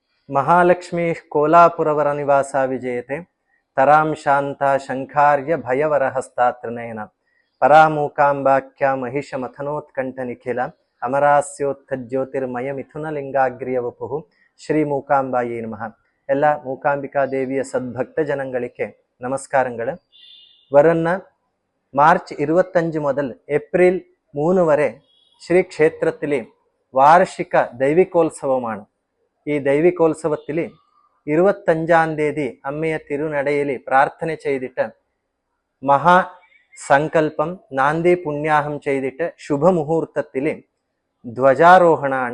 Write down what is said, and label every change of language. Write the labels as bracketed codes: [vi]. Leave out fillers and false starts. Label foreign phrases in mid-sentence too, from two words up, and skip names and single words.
[sa] महालक्ष्मी कोलापुरवर निवासा विजयते तरां शांता शंखार्य भयवरहस्ता त्रिनयन परामूकांबाख्या महिषमथनोत्कंठ निखिल अमरास्योत्थज्योतिर्मय मिथुनलिंगाग्रिय वपुः श्री ಮೂಕಾಂಬಾಯೇ ನಮಃ. [kn] ಎಲ್ಲ ಮೂಕಾಂಬಿಕಾ ದೇವಿಯ ಸದ್ಭಕ್ತ ಜನಗಳಿಗೆ നമസ്കാരങ്ങൾ. [ml] വരുന്ന മാർച്ച് 25 മുതൽ ഏപ്രിൽ 3 വരെ ശ്രീ ക്ഷേത്രത്തിലെ വാർഷിക ദൈവികോത്സവമാണ്. ഈ ദൈവികോത്സവത്തിൽ 25-ാം തീയതി അമ്മയെ തിരുനടയിൽ പ്രാർത്ഥന ചെയ്തിട്ട് മഹാസങ്കല്പം നാന്ദി പുണ്യാഹം ചെയ്തിട്ട് ശുഭമുഹൂർത്തത്തിൽ ധ്വജാരോഹണമാണ്.